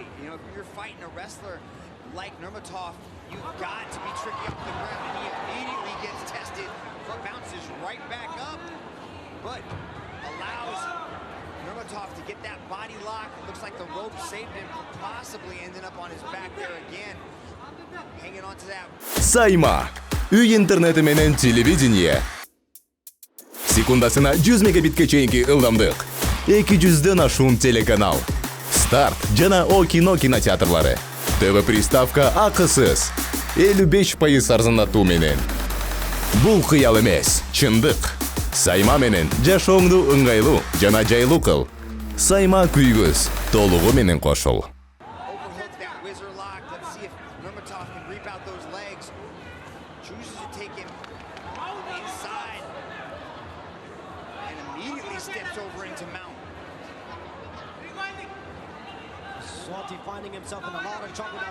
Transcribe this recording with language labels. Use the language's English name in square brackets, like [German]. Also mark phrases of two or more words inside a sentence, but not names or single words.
[English] You know, if you're fighting a wrestler like Nurmatov, you've got to be tricky off the ground, and he immediately gets tested, but bounces right back up, but allows Nurmatov to get that body lock. It looks like the rope saved him from possibly ending up on his back there again. Hanging on to that. [Kyrgyz] Сайма. Үй интернети менен телевидение. Секундасына 100 мегабитке чейинки ылдамдык. 200дөн ашуун телеканал. Старт жана О кино кинотеатрлары. ТВ приставка акысыз. 55% арзандатуу менен. Бул кыял эмес, чындык. Сайма менен жашооңду ыңгайлуу жана жайлуу кыл. Сайма күйгүз толугу менен кошул. [English] Chooses to take him inside and immediately steps over into mount. Cassotti finding himself in a lot of trouble now.